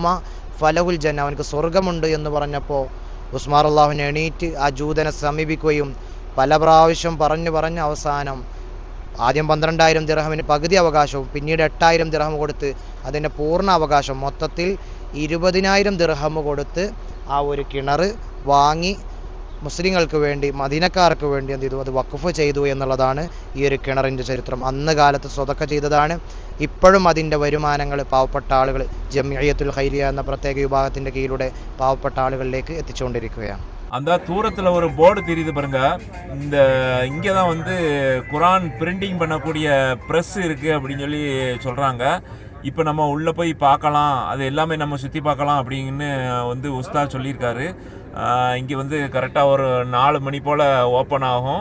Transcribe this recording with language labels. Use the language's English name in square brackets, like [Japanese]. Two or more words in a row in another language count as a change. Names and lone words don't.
[Arabic] فله الجنة, [Malayalam] അവനക്ക് സ്വർഗ്ഗമുണ്ട് എന്ന് പറഞ്ഞപ്പോൾ ഉസ്മാൻ [Arabic] رضي الله عنه [Malayalam] എണീറ്റ് ആ ജൂതനെ സമീപിക്കുകയും പല പ്രാവശ്യം പറഞ്ഞ് അവസാനം ആദ്യം 12,000 ദിർഹമിന് പകുതി അവകാശവും പിന്നീട് 8,000 ദിർഹം കൊടുത്ത് അതിൻ്റെ പൂർണ്ണ അവകാശം മൊത്തത്തിൽ 20,000 ദിർഹം കൊടുത്ത് ആ ഒരു കിണർ വാങ്ങി മുസ്ലിങ്ങൾക്ക് വേണ്ടി, മദീനക്കാർക്ക് വേണ്ടി എന്ത് ചെയ്തു, അത് വഖഫ് ചെയ്തു എന്നുള്ളതാണ് ഈ ഒരു കിണറിൻ്റെ ചരിത്രം. അന്ന് കാലത്ത് സ്വതക്ക ചെയ്തതാണ്. ഇപ്പോഴും അതിൻ്റെ വരുമാനങ്ങൾ പാവപ്പെട്ട ആളുകൾ ജംഇയ്യത്തുൽ ഖൈരിയ എന്ന പ്രത്യേക വിഭാഗത്തിൻ്റെ കീഴിലൂടെ പാവപ്പെട്ട ആളുകളിലേക്ക് എത്തിച്ചുകൊണ്ടിരിക്കുകയാണ്. [Tamil] அந்த தூரத்தில் ஒரு போர்டு தெரியுது பாருங்க. இங்கே தான் வந்து குரான் பிரிண்டிங் பண்ணக்கூடிய ப்ரெஸ் இருக்குது அப்படின்னு சொல்லி சொல்கிறாங்க. இப்போ நம்ம உள்ளே போய் பார்க்கலாம், அது எல்லாமே நம்ம சுற்றி பார்க்கலாம் அப்படின்னு வந்து உஸ்தாத் சொல்லியிருக்காரு. இங்கே வந்து கரெக்டாக ஒரு 4 மணி போல் ஓப்பன் ஆகும்.